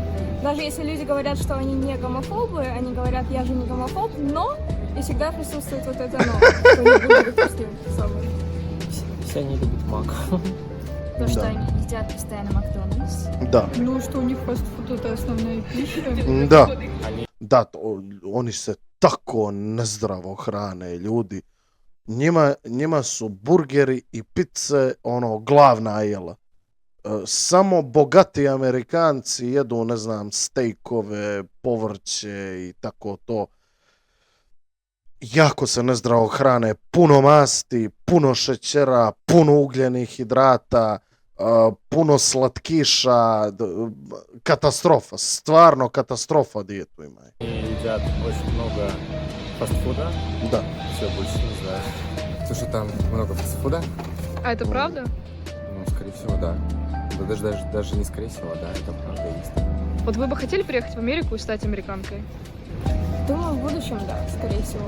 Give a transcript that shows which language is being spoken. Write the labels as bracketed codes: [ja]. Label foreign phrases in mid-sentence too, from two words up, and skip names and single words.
[ru] Даже если люди говорят, что они не гомофобы, они говорят, я же не гомофоб, но и всегда присутствует вот это но. Что не буду допустим самым. Все они любят мак. То, что Да. они едят постоянно Макдональдс. [sr] Da, [ru] Ну, что у них фастфуд это основная пища. [sr] da. Da, oni se tako nezdravo hrane, ljudi. Njima su burgeri i pice ono glavna jela. Samo bogati Amerikanci jedu, ne znam, stejkove, povrće i tako to. Jako se nezdravo hrane, puno masti, puno šećera, puno ugljenih hidrata, puno slatkiša, katastrofa, stvarno katastrofa dijetu imaju. [ru] Они едят очень много фастфуда. [sr] Da. [ru] Все, больше не знаю. То, что там много фастфуда? А это правда? Ну, скорее всего, да. Да даже не скорее всего, да, это правда есть. Вот вы бы хотели приехать в Америку и стать американкой? Думаю, в будущем, да, скорее всего.